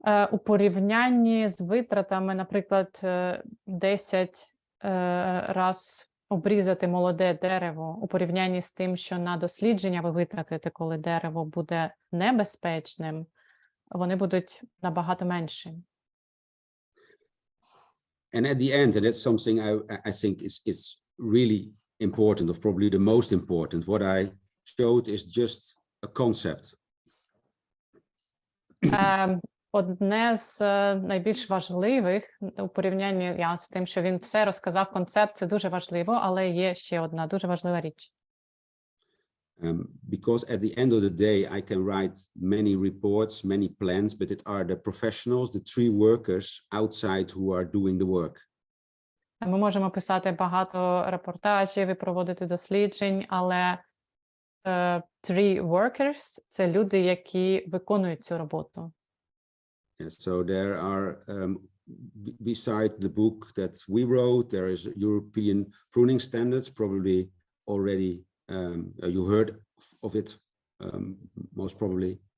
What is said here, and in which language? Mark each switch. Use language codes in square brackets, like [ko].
[uk] У порівнянні з витратами, наприклад, 10 раз обрізати молоде дерево, у порівнянні з тим, що на дослідження ви витратите, коли дерево буде небезпечним, вони будуть набагато менші. [en] And at the end, and that's something I think is really important, or probably the most important, what I showed is just a concept. [uk] Одне з найбільш важливих у порівнянні з тим, що він все розказав, концепт, це дуже важливо, але є ще одна дуже важлива річ. [en] Because at the end of the day, I can write many reports, many plans, but it are the professionals, the tree workers outside who are doing the work. [uk] Ми можемо писати багато репортажів і проводити досліджень, але tree workers – це люди, які виконують цю роботу. [en] So there are, beside the book that we wrote, there is European pruning standards, probably already you heard of it, most probably.